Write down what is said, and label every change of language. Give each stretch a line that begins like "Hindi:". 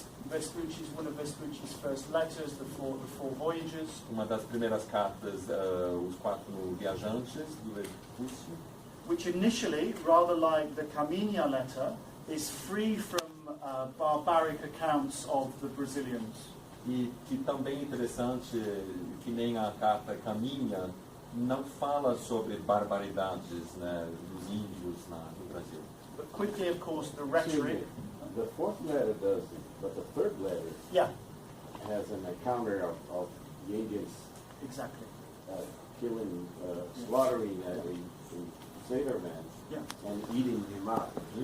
English: Vespucci is one of Vespucci's first letters, the four voyages.
Portuguese: Uma das primeiras cartas, os 4 viajantes do Vespucci.
English: Which initially, rather like the Caminha letter, is free from barbaric accounts of the Brazilians.
Portuguese: E que também é interessante, que nem a carta Caminha, não fala sobre barbaridades, né, dos índios no Brasil.
English: But quickly, of course, the rhetoric. The fourth letter does it, but the third letter has an encounter of the Indians Exactly. Killing, slaughtering a sailor man and eating him up.